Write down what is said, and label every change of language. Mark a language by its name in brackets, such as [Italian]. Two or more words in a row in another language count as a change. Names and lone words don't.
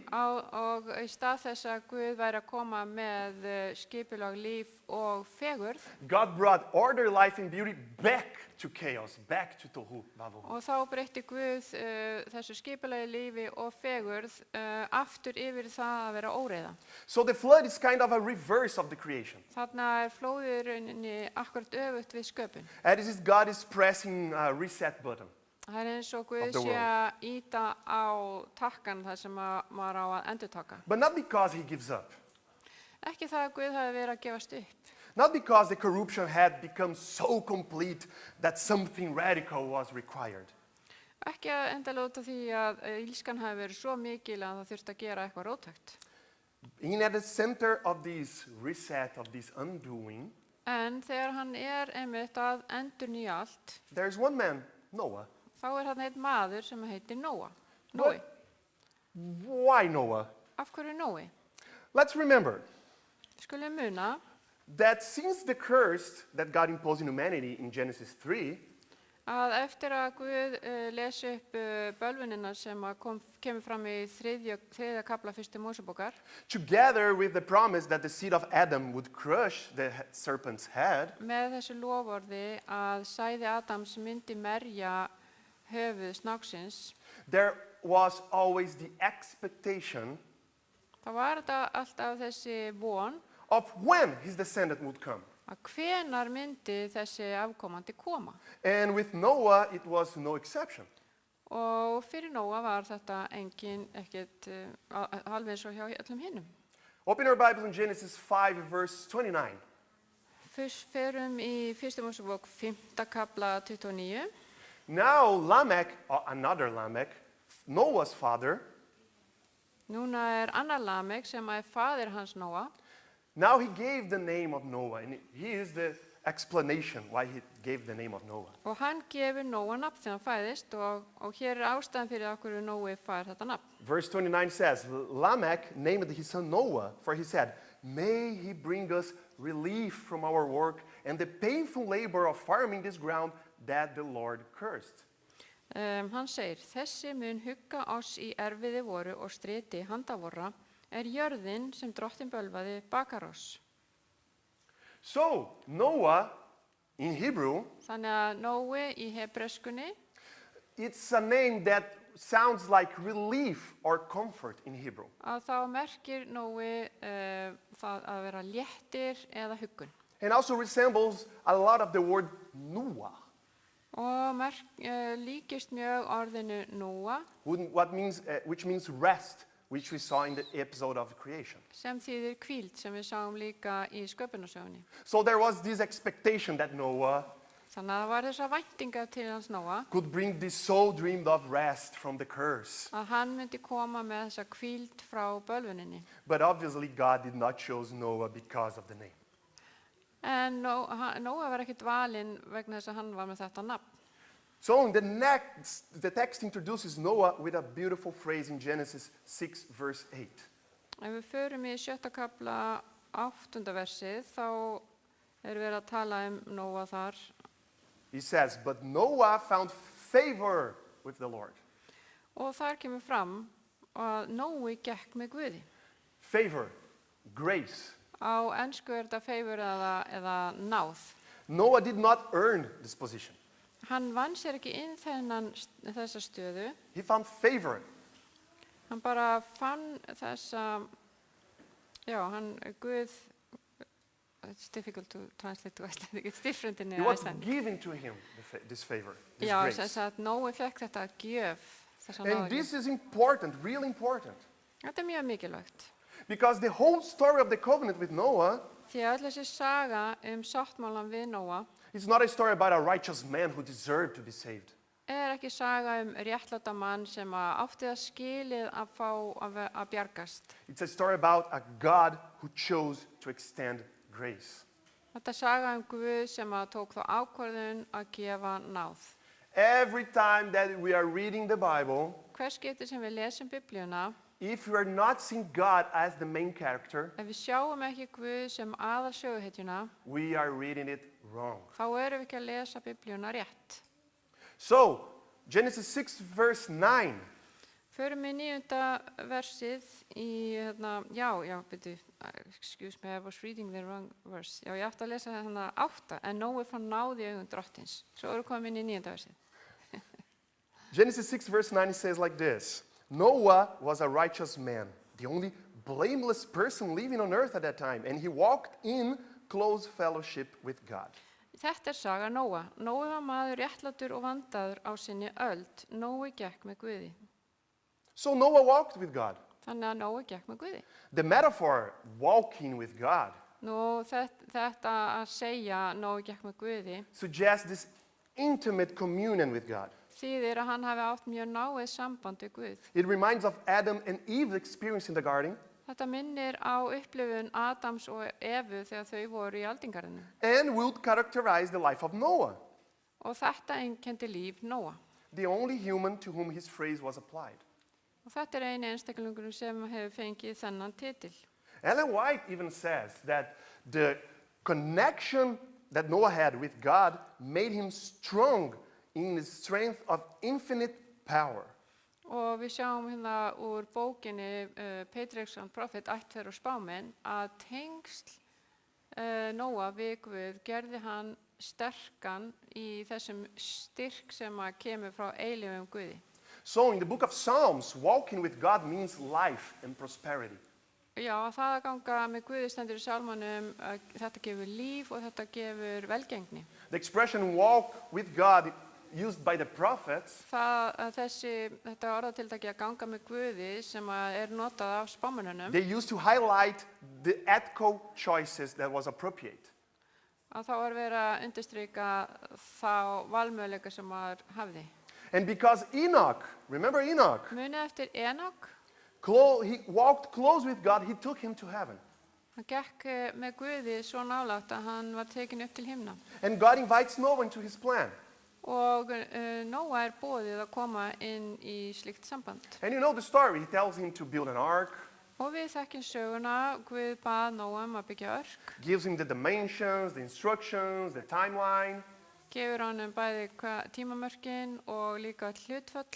[Icelandic] Og í stað þess að Guð væri að koma með skipulag, líf og fegurð, [English] God brought order, life, and beauty back to chaos, back to [Hebrew] tohu vavohu. [Icelandic] og þá breytti Guð þessu skipulagi, lífi og fegurð aftur yfir það að vera óreiða. [English] So the flood is kind of a reverse of the creation. [Icelandic] Þarna er flóðið í rauninni akkurat öfugt við sköpun. [English] And this is God is pressing a reset button. [Icelandic] Það er eins og Guð [English] Of the [Icelandic] sé að íta á takkan þar sem maður á að endurtaka. [English] But not because he gives up, [Icelandic] Ekki það að Guð hafi verið að gefast upp, [English] Not because the corruption had become so complete that something radical was required. [Icelandic] Ekki endilega út af því að ílskan hafi verið svo mikil að það þurfti að gera eitthvað róttækt. [English] In at the center of this reset, of this undoing, [Icelandic] En þegar hann einmitt að endurnýja allt, [English] there's one man, Noah. [Icelandic] þá hann einn maður sem heitir Nóa. Nói. [English] Why Noah? [Icelandic] Af hverju Nói? [English] Let's remember [Icelandic] Skulum muna [English] that since the curse that God imposed in humanity in Genesis 3, [Icelandic] að eftir að Guð lesi upp bölvunina sem að kemur fram í þriðja kafla fyrstu Mósebókar, [English] together with the promise that the seed of Adam would crush the serpent's head, [Icelandic] með þessu loforði að sæði Adams myndi merja höfuð snáksins, [English] there was always the expectation [Icelandic] þá var þetta alltaf þessi von [English] of when his descendant would come. [Icelandic] að hvenar myndi þessi afkomandi koma. [English] And with Noah, it was no exception. [Icelandic] Og fyrir Nóa var þetta ekkert alveg eins og hjá öllum hinnum. [English] Open your Bibles in Genesis 5, verse 29. [Icelandic] Fyrst ferum í fyrstu Mósebók 5. kafla 29. [English] Now Lamech, or another Lamech, Noah's father, [Icelandic] Núna annar Lamek sem að faðir hans Nóa. [English] now he gave the name of Noah, and here is the explanation why he gave the name of Noah. [Icelandic] Og hann gefur Nóa nafn þegar hann fæðist og hér ástæðan fyrir okkur Nói fær þetta nafn. [English] Verse 29 says, Lamech named his son Noah, for he said, may he bring us relief from our work and the painful labor of farming this ground that the Lord cursed. [Icelandic] Hann segir, þessi mun hugga oss í erfiði voru og striti handavorra jörðin sem drottin bölvaði bakar oss. [English] So, Noah, in Hebrew, [Icelandic] Þannig að Nói í hebreskunni, [English] it's a name that sounds like relief or comfort in Hebrew. [Icelandic] að þá merkir Nói það að vera léttir eða huggun. [English] And also resembles a lot of the word Noah, [Icelandic] Og líkist mjög orðinu Nóa [English] which means rest, which we saw in the episode of creation. [Icelandic] sem þýðir hvíld sem við sáum líka í sköpunarsögunni. [English] So there was this expectation that Noah [Icelandic] Þannig að það var þessa væntingar til hans Nóa [English] could bring this so dreamed of rest from the curse. [Icelandic] að hann myndi koma með þessa hvíld frá bölvuninni. [English] But obviously God did not choose Noah because of the name. [Icelandic] En Nóa var ekkert valinn vegna þess að hann var með þetta nafn. [English] So in the text introduces Noah with a beautiful phrase in Genesis 6 verse 8. [Icelandic] Ef við förum í 7. kafla 8. versið þá verið að tala Nóa þar. [English] He says, but Noah found favor with the Lord. [Icelandic] Og þar kemur fram að Nói gekk með Guði. [English] Favor, grace. [Icelandic] Á ensku þetta favor eða náð. [English] Noah did not earn this position. [Icelandic] Hann vann sér ekki inn þessa stöðu. [English] He found favor. [Icelandic] Hann bara fann þessa, Guð, [English] it's difficult to translate to Icelandic, it's different in It was Icelandic. given to him, this favor, this [Icelandic] Já, [English] grace. [Icelandic] þess að Nói fekk þetta gjöf, þessa [English] And [Icelandic] náðgjöf. [English] this is important, really important. [Icelandic] Þetta mjög mikilvægt. [English] Because the whole story of the covenant with Noah [Icelandic] Því að öll þessi saga sáttmálan við Nóa [English] is not a story about a righteous man who deserved to be saved. [Icelandic] ekki saga réttláta mann sem átti það skilið að fá að bjargast. [English] It's a story about a God who chose to extend grace. [Icelandic] Þetta saga Guð sem tók þá ákvörðun að gefa náð. [English] Every time that we are reading the Bible, [Icelandic] Hvers skipti sem við lesum Biblíuna, [English] if we are not seeing God as the main character, [Icelandic] ef við sjáum ekki Guð sem aðalsöguhetjuna, [English] we are reading it wrong. [Icelandic] þá erum við ekki að lesa Biblíuna rétt. [English] So, Genesis 6 verse 9. [Icelandic] Förum í 9. versið í, [English] excuse me, I was reading the wrong verse. [Icelandic] Já, ég átti að lesa 8, en Nói fann náð í augum drottins. Svo erum við komin í 9. versið. [English] Genesis 6 verse 9 says like this. Noah was a righteous man, the only blameless person living on earth at that time, and he walked in close fellowship with God. [Icelandic] Þetta saga Nóa. Nói var maður réttlátur og vandaður á sinni öld. Nói gekk með Guði. [English] So Noah walked with God. [Icelandic] Þannig að Nói gekk með Guði. [English] The metaphor, walking with God, [Icelandic] Nú þetta að segja Nói gekk með Guði [English] suggests this intimate communion with God. [Icelandic] þýðir að hann hafi átt mjög náið samband við Guð. [English] It reminds of Adam and Eve's experience in the garden [Icelandic] Þetta minnir á upplifun Adams og Evu þegar þau voru í aldingarinu. [English] and would characterize the life of Noah, [Icelandic] Og þetta einkenndi líf Nóa. [English] the only human to whom his phrase was applied. [Icelandic] Og þetta eini einstaklingur sem hefur fengið þennan titil. [English] Ellen White even says that the connection that Noah had with God made him strong in the strength of infinite power. [Icelandic] Og við sjáum hérna úr bókinni Patriarchs Prophet, ættferð og spámenn, að tengsl Nóa við Guð gerði hann sterkan í þessum styrk sem að kemur frá eilífum Guði. [English] So in the book of Psalms, walking with God means life and prosperity. [Icelandic] Já, það að ganga með Guði stendur í sálmanum, þetta gefur líf og þetta gefur velgengni. [English] The expression walk with God used by the prophets [Icelandic] Það að þetta orðatiltæki að ganga með Guði sem að notað af spámennunum, [English] they used to highlight the ethical choices that was appropriate. [Icelandic] að þá verið að undirstrika þá valmöguleika sem maður hafði. [English] And because Enoch, remember Enoch, [Icelandic] Munið eftir Enok, [English] he walked close with God, he took him to heaven. [Icelandic] hann gekk með Guði svo nálægt að hann var tekin upp til himna. [English] And God invites Noah into his plan. [Icelandic] Og Nóa boðið að koma inn í slíkt samband. [English] And you know the story, he tells him to build an ark, [Icelandic] Og við þekkjum söguna, Guð bað Nóa að byggja örk, [English] gives him the dimensions, the instructions, the timeline. [Icelandic] gefur honum bæði tímamörkin og líka hlutföll.